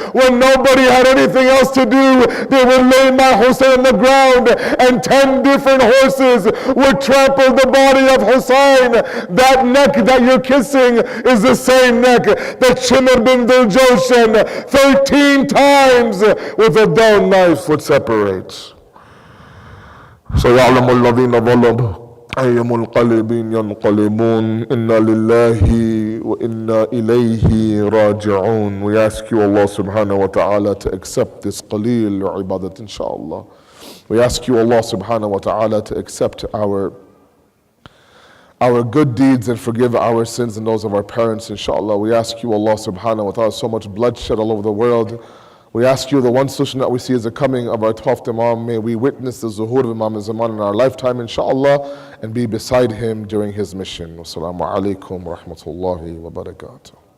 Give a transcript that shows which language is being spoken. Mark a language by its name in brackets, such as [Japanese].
[English] When nobody had anything else to do, they would lay my Hussein on the ground and 10 different horses would trample the body of Hussein. That neck that you're kissing is the same neck that Shimr bin Diljoshan 13 times with a dull knife would separate. [Arabic] سيعلم الذين ظلموا أي منقلب ينقلبون إنا لله وإنا إليه راجعون. [English] We ask you, Allah subhanahu wa ta'ala, to accept this qaleel ibadat, inshallah. We ask you, Allah subhanahu wa ta'ala, to accept our good deeds and forgive our sins and those of our parents, inshallah. We ask you, Allah subhanahu wa ta'ala, so much bloodshed all over the world. We ask you, the one solution that we see is the coming of our 12th Imam. May we witness the zuhur of Imam Zaman in our lifetime, inshallah, and be beside him during his mission. Wassalamu alaikum wa rahmatullahi wa barakatuh.